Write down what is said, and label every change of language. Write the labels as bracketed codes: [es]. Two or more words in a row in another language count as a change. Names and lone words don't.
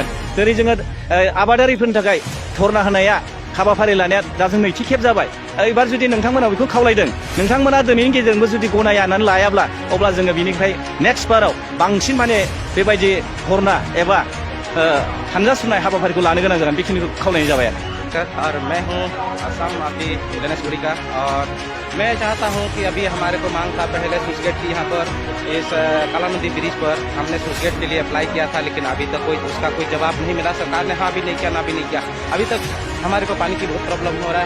[brx] जेरै जोङो आबादारिफोरनि थाखाय धरना होनाया हाबाफारि लानाया दा जों नैथि खेब जाबाय। एबार जुदि नोंथांमोना बेखौ खावलायदों नोंथांमोना दिनैनि गेजेरजोंबो जुदि गनायनानै लायाब्ला अब्ला जोङो बिनिफ्राय नेक्स्ट बाराव बांसिन माने बेबायदि धरना एबा हानजा सुनाय हाबाफारिखौ लानो गोनां जागोन बेखिनिखौ खावलायनाय जाबाय आरो। [hi] और मैं हूँ असम आपकी गणेशपुरी का और मैं चाहता हूँ कि अभी हमारे को मांग था पहले [en] switch gate [hi] की यहाँ पर इस काला नदी ब्रिज पर हमने [en] switch gate [hi] के लिए अप्लाई किया था लेकिन अभी तक उसका कोई जवाब नहीं मिला। सरकार ने हाँ भी नहीं किया ना भी नहीं किया। अभी तक हमारे को पानी की बहुत प्रॉब्लम हो रहा है।